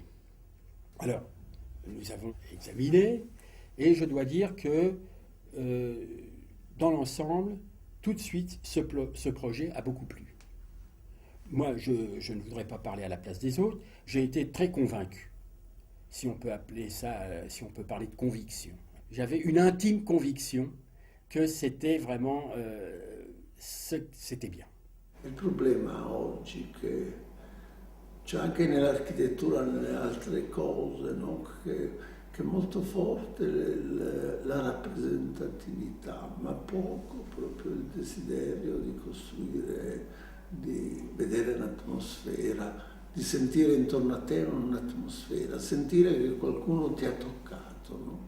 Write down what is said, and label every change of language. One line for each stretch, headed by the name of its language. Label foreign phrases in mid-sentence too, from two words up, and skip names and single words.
French: Alors, nous avons examiné, et je dois dire que dans l'ensemble, tout de suite, ce projet a beaucoup plu. Moi, je ne voudrais pas parler à la place des autres, j'ai été très convaincu, si on peut appeler ça, si on peut parler de conviction. J'avais une intime conviction que c'était vraiment, c'était bien.
Italian: Il problema oggi che c'è anche nell'architettura, nelle altre cose, no? che è molto forte la rappresentatività, ma poco proprio il desiderio di costruire, di vedere un'atmosfera, di sentire intorno a te un'atmosfera, sentire che qualcuno ti ha toccato, no?